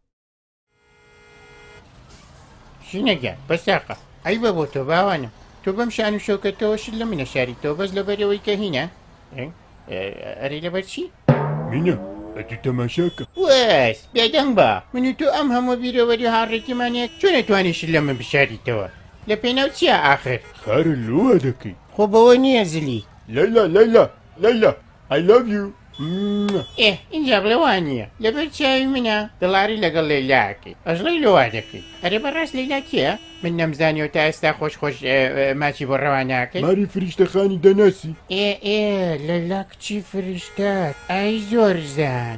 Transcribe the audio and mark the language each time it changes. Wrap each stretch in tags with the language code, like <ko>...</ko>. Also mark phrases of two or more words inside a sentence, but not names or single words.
<ckb>ژینەگە بەساقە ئەی بە بۆ تۆ باوانم تۆ بەم شان و شەوکەتەوە شت لە منە شاری تۆ بەس لەبەرەوەی کە هینە ئەرێ لەبەر چی؟ مینە ئەتی تەماشاکە وەس بێدەنگ بە من و تۆ ئەم هەموو بیرەوەری هاڕێکیمانەیە چۆن نەتوانیش لە من بشاریتەوە لە پێناو چییە ئاخر؟ کارە لۆوە دەکەی خۆ بەوە نییە زلی لەیلا لەیلا لەیلا</ckb> <en>I love you</en> <ckb>اینجا بڵێوان نییە لەبەر چاوی منە دڵاری لەگەڵ لەیلاکەی ئەژڵی لەوا دەکەی ئەرێ بەڕاست لەیلا کیە؟ من نەمزانیەوە تا ئێستا خۆش ماچی بۆ ڕەواناکەی ماری فریشتەخانی دەناسی لەیلا کچی فریشتات ئای زۆر زان</ckb>